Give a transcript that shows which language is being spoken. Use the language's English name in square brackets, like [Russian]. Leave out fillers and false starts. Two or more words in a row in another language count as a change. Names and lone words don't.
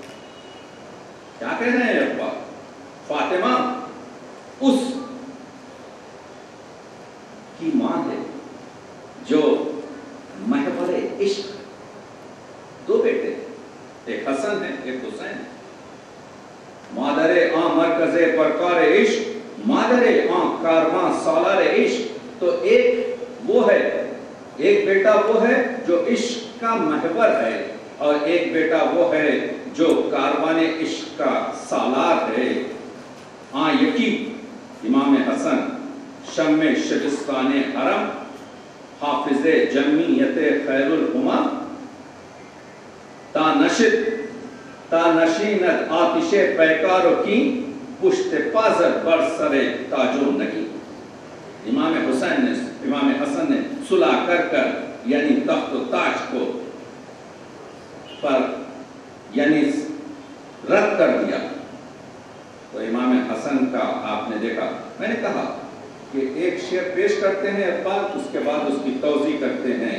[Urdu] کیا کہہ رہے ہیں اقبال؟ فاطمہ اس کی ماں ہے جو محور عشق، دو بیٹے، ایک حسن ہے ایک حسین ہے۔ [Persian] مادر آں مرکز پرکار عشق، مادر آں کارواں سالار عشق۔ [Urdu] تو ایک وہ ہے، ایک بیٹا وہ ہے جو عشق کا محور ہے، اور ایک بیٹا وہ ہے جو کاروان عشق کا سالار ہے۔ [Persian] ہاں یقین امام حسن شم شبستان حرم، حافظ جمعیت خیر الامم، تا نشیند آتش پیکارو کی، پشت پازر بر سر تاجو نگی۔ [Urdu] امام حسن نے صلح کر یعنی تخت و تاج کو پر یعنی رد کر دیا۔ تو امام حسن کا آپ نے دیکھا، میں نے کہا کہ ایک شعر پیش کرتے ہیں اقبال، اس کے بعد اس کی توضیح کرتے ہیں۔